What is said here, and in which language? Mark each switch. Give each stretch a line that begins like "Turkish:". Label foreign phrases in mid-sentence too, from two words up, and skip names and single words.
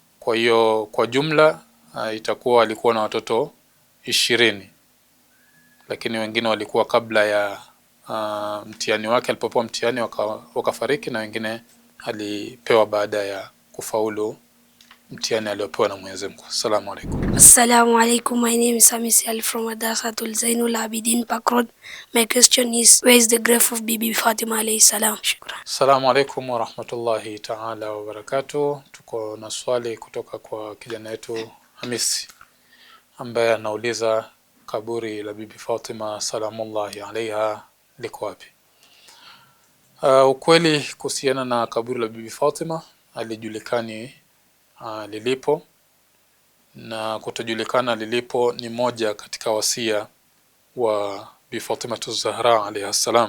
Swahili: Kwa hiyo kwa jumla itakuwa alikuwa na watoto 20, lakini wengine walikuwa kabla ya mtihani wake, alipopewa mtihani wakafariki, na wengine alipewa baada ya kufaulu mtihani aliopewa na Mwenyezi Mungu.
Arabic: السلام عليكم. السلام عليكم.
English: My name is Hamisi Ali from Madrasatul Zainul Abidin Park Road. My question is, where is the grave of Bibi Fatima
Arabic: عليه السلام?
English: Shukran.
Arabic: السلام عليكم ورحمة الله تعالى وبركاته.
Swahili: Tuko na swali kutoka kwa kijana wetu Hamisi ambaye anauliza kaburi la Bibi Fatima
Arabic: سلام الله عليها
Swahili: liko wapi? Ukweli kuhusiana na kaburi la Bibi Fatima alijulikani lilipo, na kutojulikana lilipo ni moja katika wasia wa Bibi Fatima Zahra
Arabic: عليها السلام.